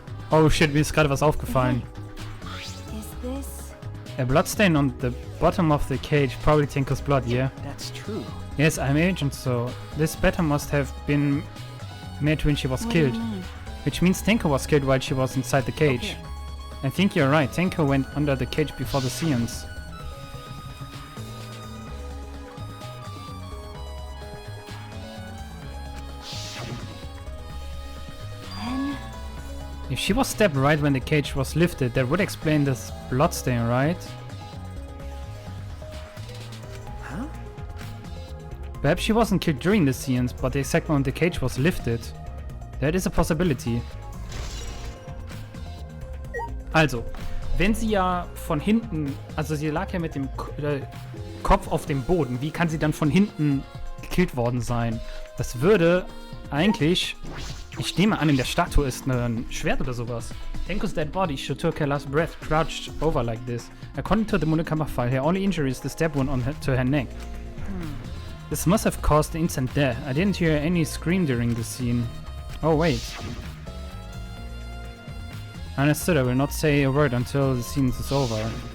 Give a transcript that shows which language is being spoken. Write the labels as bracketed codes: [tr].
[de] Oh shit, mir ist gerade was aufgefallen. [en] Is this... A bloodstain on the bottom of the cage, probably Tenko's blood, yeah? That's true. Yes, I imagine so. This batter must have been made when she was What do you killed. mean? Which means Tenko was killed while she was inside the cage. I think you're right, Tenko went under the cage before the seance. Then... If she was stabbed right when the cage was lifted, that would explain this bloodstain, right? Huh? Perhaps she wasn't killed during the seance, but the exact moment the cage was lifted. That is a possibility. [de] Also, wenn sie ja von hinten, also sie lag ja mit dem Kopf auf dem Boden, wie kann sie dann von hinten gekillt worden sein? Das würde eigentlich, ich nehme an, in der Statue ist ein Schwert oder sowas. [en] Tenko's dead body, she took her last breath, crouched over like this. According to the Murakama file, her only injury is the stab wound to her neck. This must have caused the instant death. I didn't hear any scream during the scene. Oh wait. Understood, I will not say a word until the scene is over.